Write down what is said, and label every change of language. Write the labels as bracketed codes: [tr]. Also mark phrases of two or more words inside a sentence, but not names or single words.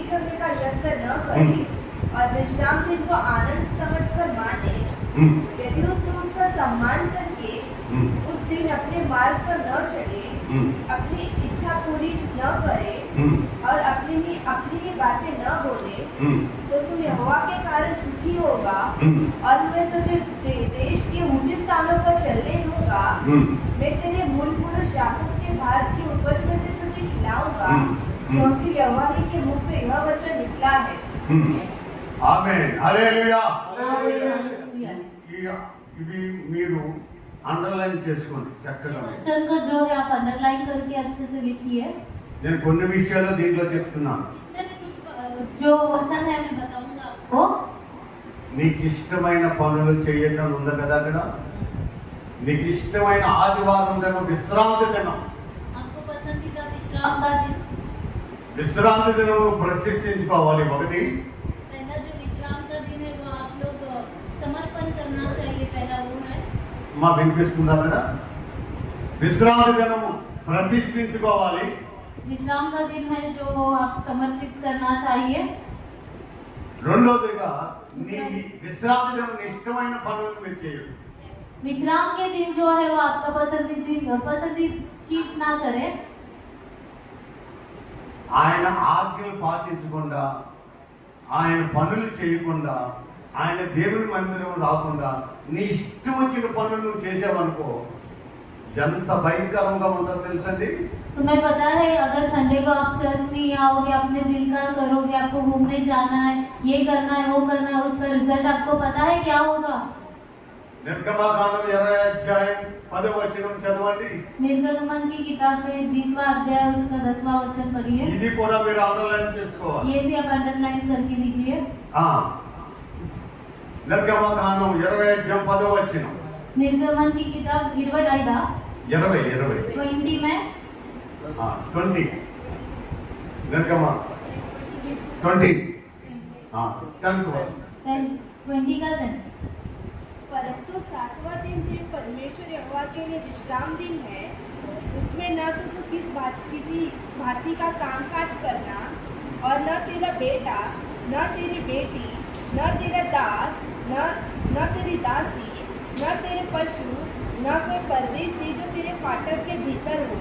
[hi] करने का यत्न न करे और विश्राम दिन को आनंद समझकर माने, यदि तू उसका सम्मान करके उस दिन अपने मार्ग पर न चले, अपनी इच्छा पूरी न करे और अपनी ही बातें न बोले, तो तू यहोवा के कारण सुखी होगा और मैं तुझे देश के ऊंचे स्थानों पर चलने दूंगा। मैं तेरे मूल पुरुष याकूब के भार की उपज में से तुझे खिलाऊंगा, क्योंकि यहोवा ही के मुख से यह वचन निकला है। [te] ఆమేన్. హల్లెలూయా. [hi] हालेलुया। [te] ఇవి మీరు అండర్లైన్ చేసుకోండి చక్కగా. [hi] वचन को जो है आप अंडरलाइन करके अच्छे से लिखिए। [te] నేను కొన్ని విషయాలు దీంట్లో చెప్తున్నాను. [hi] इसमें से कुछ जो वचन है मैं बताऊंगा आपको। [te] నీకు ఇష్టమైన పనులు చేయొద్దని ఉంది కదా అక్కడ. నీకు ఇష్టమైన ఆదివారం దినం విశ్రాంతి దినం. [hi] आपको पसंदीदा विश्राम का दिन, [te] విశ్రాంతి దినం నువ్వు ప్రతిష్ఠించుకోవాలి. ఒకటి, [hi] पहला जो विश्राम का दिन है वो आप लोग समर्पण करना चाहिए। पहला वो है, [te] మా వినిపిస్తుందా అక్కడ? విశ్రాంతి దినం ప్రతిష్ఠించుకోవాలి. [hi] विश्राम का दिन है जो आप समर्पित करना चाहिए। [te] రెండోదిగా నీ విశ్రాంతి దినం నీ ఇష్టమైన పనులను మీరు చేయండి. [hi] विश्राम के दिन जो है वो आपका पसंदीदा चीज ना करे। [te] ఆయన ఆజ్ఞలు పాటించకుండా, ఆయన పనులు చేయకుండా, ఆయన దేవుని మందిరం రాకుండా నీ ఇష్టం వచ్చిన పనులు నువ్వు చేసావనుకో ఎంత భయంకరంగా ఉంటుందో తెలుసండి. [hi] तुम्हें पता है अगर संडे को आप चर्च नहीं आओगे, अपने दिल का करोगे, आपको घूमने जाना है, ये करना है, वो करना है, उसका रिजल्ट आपको पता है क्या होगा? [te] నిర్గమకాండం 20వ అధ్యాయం 10వ వచనం చదవండి. [hi] निर्गमन की किताब में 20वां अध्याय उसका 10वां वचन पढ़िए। [te] ఇది కూడా మీరు అండర్లైన్ చేసుకోవాలి. [hi] ये भी आप अंडरलाइन करके लीजिए। [te] నిర్గమకాండం 20వ అధ్యాయం 10వ వచనం. [hi] निर्गमन की किताब 20 20 में [te] 20 నిర్గమ 20 [en] 10th verse. [hi] 20 का दिन। परंतु 7वां दिन परमेश्वर यहोवा के लिए विश्राम दिन है, उसमें न तो तू किसी भांति का कामकाज करना और न तेरा बेटा, न तेरी बेटी, न तेरा दास, न तेरी दासी, न तेरे पशु, न कोई परदेसी जो तेरे फाटक के भीतर हो।